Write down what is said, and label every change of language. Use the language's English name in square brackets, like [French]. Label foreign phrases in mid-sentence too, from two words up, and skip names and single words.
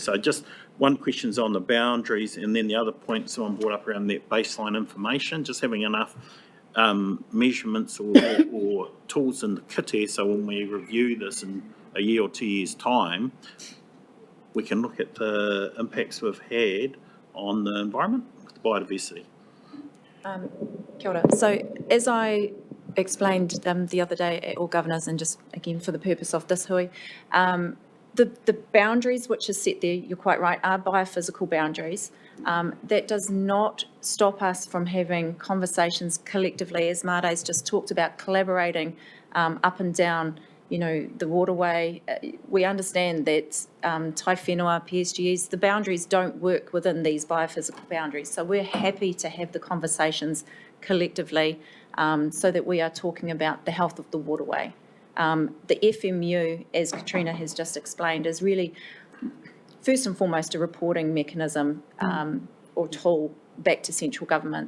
[English] So just one question's on the boundaries, and then the other point someone brought up around that baseline information, just having enough measurements or tools in the kit here, so when we review this in a year or 2 years' time, we can look at the impacts we've had on the environment, the biodiversity. Kia ora. So as I explained the other day at All Governors, and just again for the purpose of this hui, the boundaries which are set there, you're quite right, are biophysical boundaries. That does not stop us from having conversations collectively, as Mare's just talked about, collaborating up and down the waterway. We understand that [Māori] tai whenua, [English] PSGEs, the boundaries don't work within these biophysical boundaries. So we're happy to have the conversations collectively so that we are talking about the health of the waterway. The FMU, as Katrina has just explained, is really first and foremost a reporting mechanism or tool back to central government.